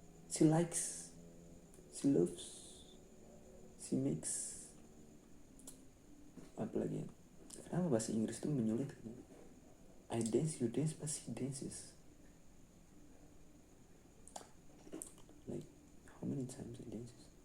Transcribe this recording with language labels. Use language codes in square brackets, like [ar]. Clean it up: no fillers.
[en] She likes, she loves, she makes. [id] Apa lagi ya? Kenapa bahasa Inggris itu menyulitkan? [en] I dance, you dance, but she dances. Like, how many times he dances?